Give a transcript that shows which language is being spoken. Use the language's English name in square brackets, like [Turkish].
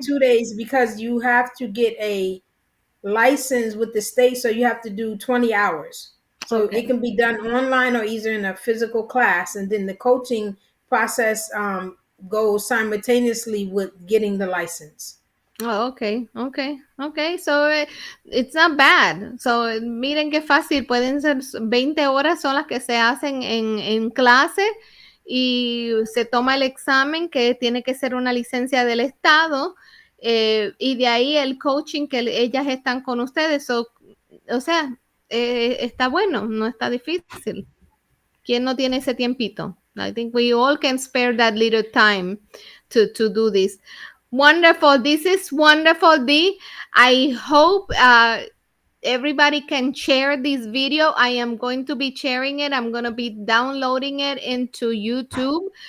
[English] 2 days because you have to get a license with the state, so you have to do 20 hours. So it okay. can be done online or either in a physical class, and then the coaching process goes simultaneously with getting the license. Oh, okay, okay, okay. So it's not bad. [Spanish] So miren qué fácil, pueden ser 20 horas son las que se hacen en clase y se toma el examen que tiene que ser una licencia del estado y de ahí el coaching que ellas están con ustedes. O sea, está bueno, no está difícil. ¿Quién no tiene ese tiempito? [English] I think we all can spare that little time to do this. Wonderful. This is wonderful, Dee. I hope everybody can share this video. I am going to be sharing it. I'm going to be downloading it into YouTube.